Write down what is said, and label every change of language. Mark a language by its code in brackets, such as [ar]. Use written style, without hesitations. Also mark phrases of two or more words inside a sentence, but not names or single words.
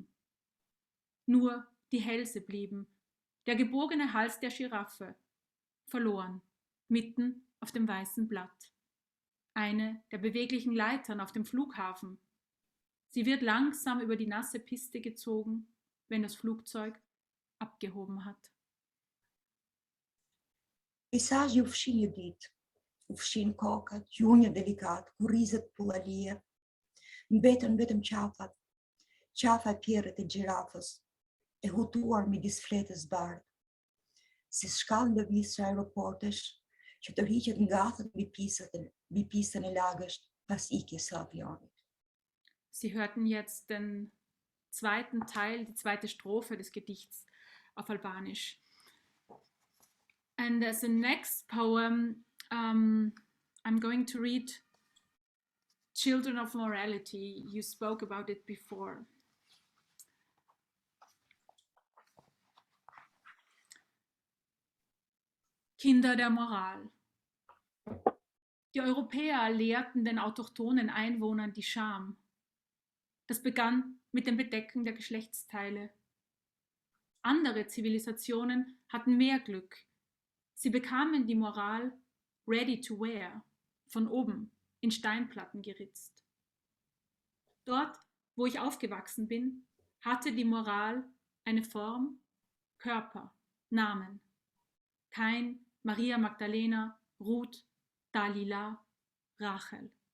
[de] Nur die Hälse blieben, der gebogene Hals der Giraffe, verloren, mitten auf dem weißen Blatt. Eine der beweglichen Leitern auf dem Flughafen. Sie wird langsam über die nasse Piste gezogen, wenn das Flugzeug abgehoben hat. [sq] Peisazhi u fshin një ditë, u fshin kokat, gjunjë delikat, kurrizet pullalie, mbetën vetëm qafat, qafa e pjerrët e gjirafës, e hutuar midis fletës bardh, si shkallë lëvizë aeroportesh që tërhiqet ngathet mbi pistën e lagësht pas ikjes së avionit. [de] Sie hörten jetzt den zweiten Teil, die zweite Strophe des Gedichts auf Albanisch. [en] And as the next poem, I'm going to read Children of Morality. You spoke about it before. [de] Kinder der Moral. Die Europäer lehrten den autochthonen Einwohnern die Scham. Das begann mit dem Bedecken der Geschlechtsteile. Andere Zivilisationen hatten mehr Glück. Sie bekamen die Moral [en] ready to wear, [de] von oben in Steinplatten geritzt. Dort, wo ich aufgewachsen bin, hatte die Moral eine Form, Körper, Namen. Kain, Maria Magdalena, Ruth, Dalila, Rachel.